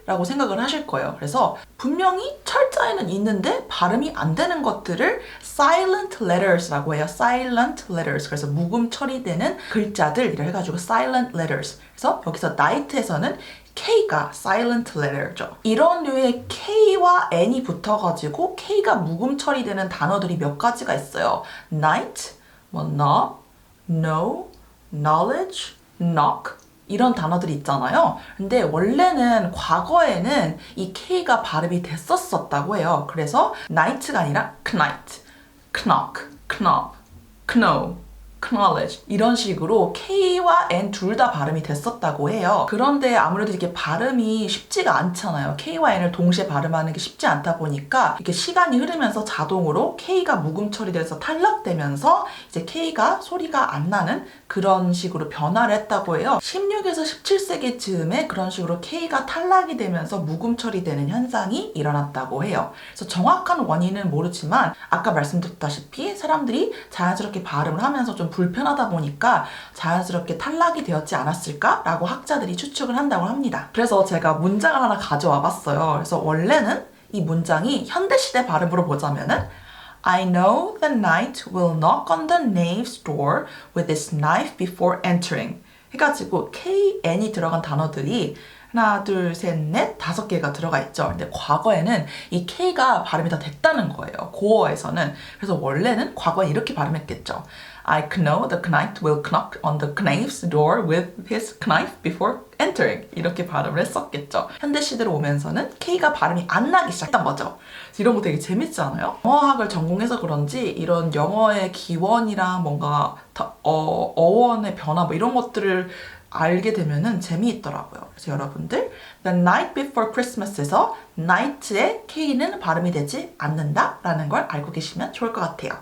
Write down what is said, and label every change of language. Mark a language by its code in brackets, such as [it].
[ko] 라고 생각을 하실 거예요. 그래서 분명히 철자에는 있는데 발음이 안 되는 것들을 silent letters라고 해요. [en] silent letters. [ko] 그래서 묵음 처리되는 글자들이라 해가지고 silent letters. 그래서 여기서 night에서는 K가 silent letter죠. 이런 류의 K와 N이 붙어가지고 K가 묵음 처리되는 단어들이 몇 가지가 있어요. night, 뭐 knob, know, knowledge, knock, 이런 단어들이 있잖아요. 근데 원래는 과거에는 이 K가 발음이 됐었다고 해요. 그래서 night가 아니라 knight, knock, knob, know, knowledge, 이런 식으로 K와 N 둘 다 발음이 됐었다고 해요. 그런데 아무래도 이게 발음이 쉽지가 않잖아요. K와 N을 동시에 발음하는 게 쉽지 않다 보니까 이렇게 시간이 흐르면서 자동으로 K가 묵음 처리돼서 탈락되면서 이제 K가 소리가 안 나는 그런 식으로 변화를 했다고 해요. 16에서 17세기 즈음에 그런 식으로 K가 탈락이 되면서 묵음 처리되는 현상이 일어났다고 해요. 그래서 정확한 원인은 모르지만 아까 말씀드렸다시피 사람들이 자연스럽게 발음을 하면서 좀 불편하다 보니까 자연스럽게 탈락이 되었지 않았을까라고 학자들이 추측을 한다고 합니다. 그래서 제가 문장을 하나 가져와 봤어요. 그래서 원래는 이 문장이 현대시대 발음으로 보자면은 [en] I know the knight will knock on the knave's door with his knife before entering. [ko] 해가지고 KN이 들어간 단어들이 하나, 둘, 셋, 넷, 5개가 들어가 있죠. 근데 과거에는 이 K가 발음이 다 됐다는 거예요. 고어에서는. 그래서 원래는 과거에 이렇게 발음했겠죠. [en] I know the knight will knock on the knave's door with his knife before entering. [ko] 이렇게 발음을 했었겠죠. 현대시대로 오면서는 K가 발음이 안 나기 시작했던 거죠. 이런 거 되게 재밌지 않아요? 영어학을 전공해서 그런지 이런 영어의 기원이랑 뭔가 어원의 변화 뭐 이런 것들을 알게 되면은 재미있더라고요. 그래서 여러분들 The Night Before Christmas에서 night의 K는 발음이 되지 않는다 라는 걸 알고 계시면 좋을 것 같아요.